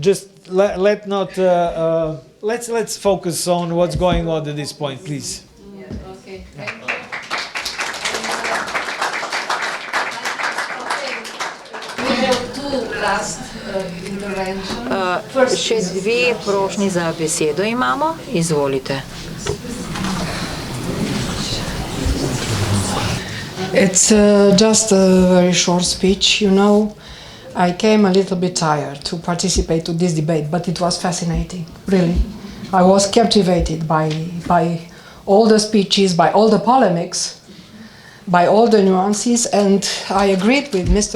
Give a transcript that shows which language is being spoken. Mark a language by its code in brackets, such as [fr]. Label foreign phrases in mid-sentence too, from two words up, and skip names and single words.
[en] Just let's focus on what's going on at this point, please. Okay. Thank you. We have two last interventions. [sl] Še dve prošnji za besedo imamo. Izvolite. [en] It's just a very short speech, you know. I came a little bit tired to participate to this debate, but it was fascinating, really. I was captivated by all the speeches, by all the polemics, by all the nuances, and I agreed with Mr.